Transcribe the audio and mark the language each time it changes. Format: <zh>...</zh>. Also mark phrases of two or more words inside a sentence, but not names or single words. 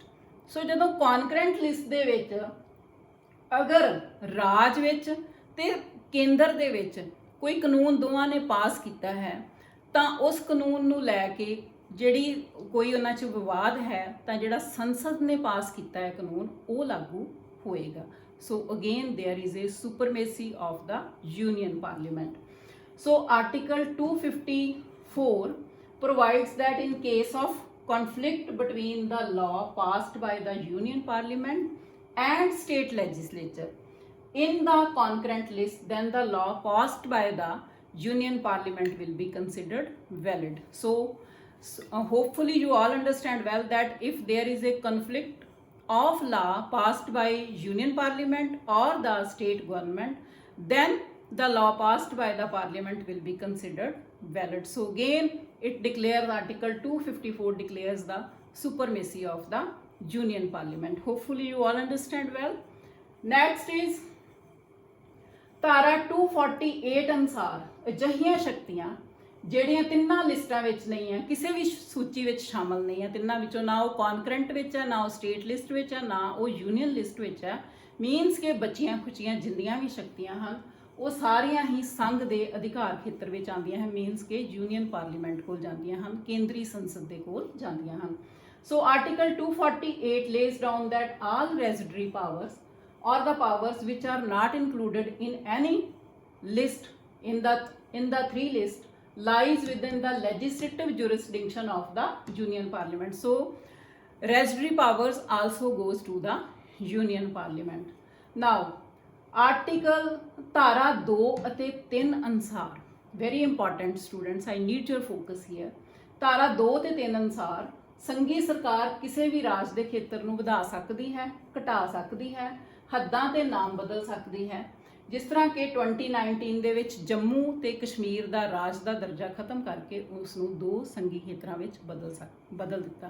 <pa>ਸੋ ਜਦੋਂ</pa> <en>concurrent list</en> <pa>ਦੇ ਵਿੱਚ ਅਗਰ ਰਾਜ ਵਿੱਚ ਤੇ ਕੇਂਦਰ ਦੇ ਵਿੱਚ ਕੋਈ ਕਾਨੂੰਨ ਦੋਵਾਂ ਨੇ ਪਾਸ ਕੀਤਾ ਹੈ ਤਾਂ ਉਸ ਕਾਨੂੰਨ ਨੂੰ ਲੈ ਕੇ ਜਿਹੜੀ ਕੋਈ ਉਹਨਾਂ 'ਚ ਵਿਵਾਦ ਹੈ ਤਾਂ ਜਿਹੜਾ ਸੰਸਦ ਨੇ ਪਾਸ ਕੀਤਾ ਹੈ ਕਾਨੂੰਨ ਉਹ ਲਾਗੂ ਹੋਏਗਾ।</pa> <en>So again there is a supremacy of the union parliament. So article 254 provides that in case of conflict between the law passed by the union parliament and state legislature in the concurrent list, then the law passed by the union parliament will be considered valid. So hopefully you all understand well that if there is a conflict of law passed by union parliament or the state government, then the law passed by the parliament will be considered valid. So again it declares, article 254 declares the supremacy of the union parliament. Hopefully you all understand well. Next is</en> <pa>ਧਾਰਾ 248 ਅਨੁਸਾਰ ਅਜਿਹੀਆਂ ਸ਼ਕਤੀਆਂ ਜਿਹੜੀਆਂ ਤਿੰਨਾਂ ਲਿਸਟਾਂ ਵਿੱਚ ਨਹੀਂ ਹੈ, ਕਿਸੇ ਵੀ ਸੂਚੀ ਵਿੱਚ ਸ਼ਾਮਲ ਨਹੀਂ ਹੈ, ਤਿੰਨਾਂ ਵਿੱਚੋਂ ਨਾ ਉਹ ਕੌਨਕਰੈਂਟ ਵਿੱਚ ਹੈ, ਨਾ ਉਹ</pa> <en>state list</en> <pa>ਵਿੱਚ ਹੈ, ਨਾ ਉਹ</pa> <en>union list</en> <pa>ਵਿੱਚ ਹੈ, ਮੀਨਸ ਕਿ ਬਚੀਆਂ ਖੁਚੀਆਂ ਜਿੰਨੀਆਂ ਵੀ ਸ਼ਕਤੀਆਂ ਹਨ ਉਹ ਸਾਰੀਆਂ ਹੀ ਸੰਘ ਦੇ ਅਧਿਕਾਰ ਖੇਤਰ ਵਿੱਚ ਆਉਂਦੀਆਂ ਹਨ, ਮੀਨਸ ਕਿ</pa> <en>union parliament</en> <pa>ਕੋਲ ਜਾਂਦੀਆਂ ਹਨ, ਕੇਂਦਰੀ ਸੰਸਦ ਦੇ ਕੋਲ ਜਾਂਦੀਆਂ ਹਨ।</pa> <en>So article 248 lays down that all residuary powers or the powers which are not included in any list in the 3 list lies within the legislative jurisdiction of the union parliament. So Residuary powers also goes to the Union Parliament. Now, Article</en> <pa>ਧਾਰਾ 2 ਅਤੇ 3 ਅਨੁਸਾਰ,</pa> <en>very important students, I need your focus here.</en> <pa>ਧਾਰਾ 2 ਤੇ 3 ਅਨੁਸਾਰ ਸੰਘੀ ਸਰਕਾਰ ਕਿਸੇ ਵੀ ਰਾਜ ਦੇ ਖੇਤਰ ਨੂੰ ਵਧਾ ਸਕਦੀ ਹੈ, ਘਟਾ ਸਕਦੀ ਹੈ, ਹੱਦਾਂ ਤੇ ਨਾਮ ਬਦਲ ਸਕਦੀ ਹੈ। ਜਿਸ ਤਰ੍ਹਾਂ ਕਿ 2019 ਦੇ ਵਿੱਚ ਜੰਮੂ ਤੇ ਕਸ਼ਮੀਰ ਦਾ ਰਾਜ ਦਾ ਦਰਜਾ ਖਤਮ ਕਰਕੇ ਉਸ ਨੂੰ 2 ਸੰਘੀ ਖੇਤਰਾਂ ਵਿੱਚ ਬਦਲ ਦਿੱਤਾ।</pa>